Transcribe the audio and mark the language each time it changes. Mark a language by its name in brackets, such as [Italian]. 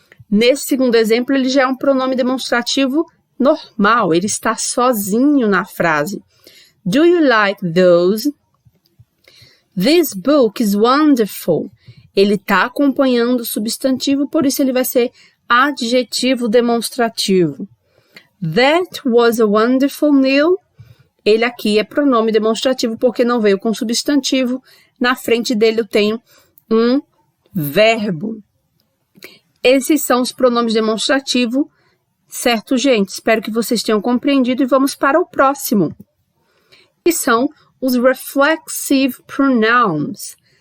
[Portuguese] Nesse segundo exemplo, ele já é um pronome demonstrativo normal, ele está sozinho na frase. [English] Do you like those? This book is wonderful. [Portuguese] Ele está acompanhando o substantivo, por isso ele vai ser adjetivo demonstrativo. [English] That was a wonderful meal. [Portuguese] Ele aqui é pronome demonstrativo porque não veio com substantivo. Na frente dele eu tenho um verbo. Esses são os pronomes demonstrativos, certo, gente? Espero que vocês tenham compreendido e vamos para o próximo, que são os reflexive pronouns.